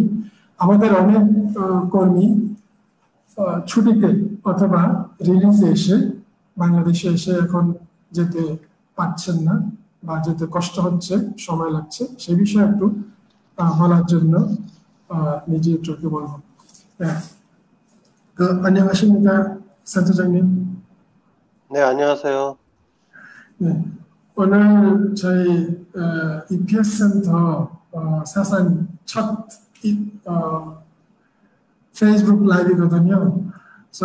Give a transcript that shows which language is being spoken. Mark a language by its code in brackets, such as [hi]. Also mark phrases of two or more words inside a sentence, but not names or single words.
[bn] আমাদের অনেক কর্মী ছুটিতে অথবা রিলিজে এসে, বাংলাদেশে এসে এখন যেতে পারছেন না বা যেতে কষ্ট হচ্ছে, সময় লাগছে, সে বিষয়ে একটু বলার জন্য নিজে একটু বলবো। [ko] 안녕하십니까, 센터장님? 네, 안녕하세요. 네, 오늘 저희 EPS 센터 사상 첫 페이스북 라이브거든요. 그래서